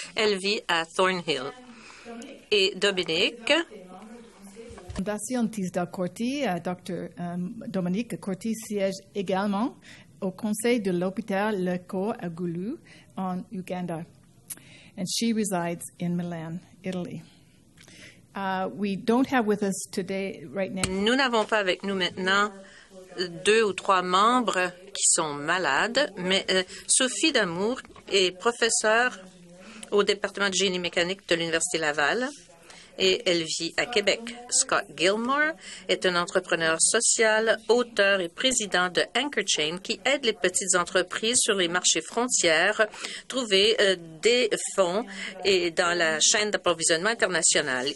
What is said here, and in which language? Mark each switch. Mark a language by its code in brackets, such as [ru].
[fr] Elle vit à Thornhill. Et Dominique. Fondation Tisda Corti, Dr. Dominique Corti siège également au conseil de l'hôpital Lecco à Gulu, en Uganda, [en] and she resides in Milan, Italy. We don't have with us today, right now. [fr] Nous n'avons pas avec nous maintenant 2 ou 3 membres qui sont malades, mais Sophie Damour est professeure au département de génie mécanique de l'Université Laval et elle vit à Québec. Scott Gilmore est un entrepreneur social, auteur et président de Anchor Chain qui aide les petites entreprises sur les marchés frontières, trouver des fonds et dans la chaîne d'approvisionnement internationale.